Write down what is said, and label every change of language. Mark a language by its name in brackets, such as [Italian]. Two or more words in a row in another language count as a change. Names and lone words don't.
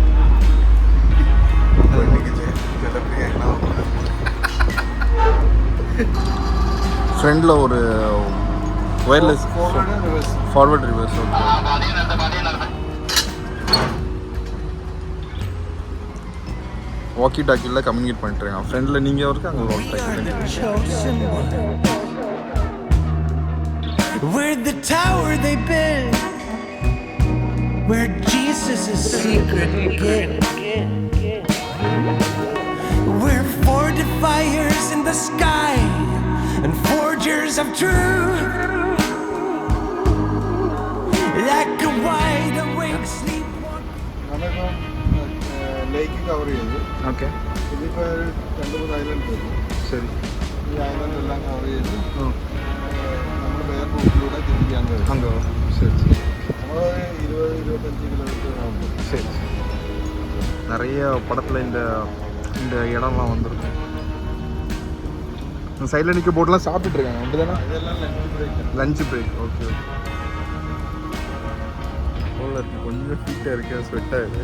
[Tamil] ஃப்ரெண்டில் ஒரு [English] wireless forward reverse walkie [Tamil] டாக்கியில் கம்யூனிகேட் பண்ணிட்டுருக்காங்க. ஃப்ரெண்டில் நீங்கள் இருக்கு, அங்கே [English] walkie talkie. We're the tower they built, where Jesus is secret. We're forged fires in the sky and forgers of truth. Like a wide awake sleepwalker. [Malayalam] നമ്മളിപ്പം [English] lake cover [Malayalam] ചെയ്തു. ഓക്കെ ഇതിപ്പോൾ 2-3 ഐലൻഡ് വരും. ശരി. ഈ ഐലൻഡ് എല്ലാം കവർ ചെയ്ത് നമ്മൾ വേറെ റൂട്ടിലൂടെ തിരിക്കാൻ വരും. അങ്കോ ശരി ശരി. നമ്മൾ 20-25 കിലോമീറ്റർ ആകുമ്പോൾ. [Tamil] சரி நிறைய படத்தில் இந்த இடம்லாம் வந்திருக்கும். இந்த சைடில் நிற்க போட்டெலாம் சாப்பிட்டுட்டு இருக்காங்க அப்படி தானே? இதெல்லாம் [English] lunch break. okay okay. [Tamil] இருக்குது கொஞ்சம் ஹீட்டாக இருக்குது, ஸ்வெட்டாக இருக்குது.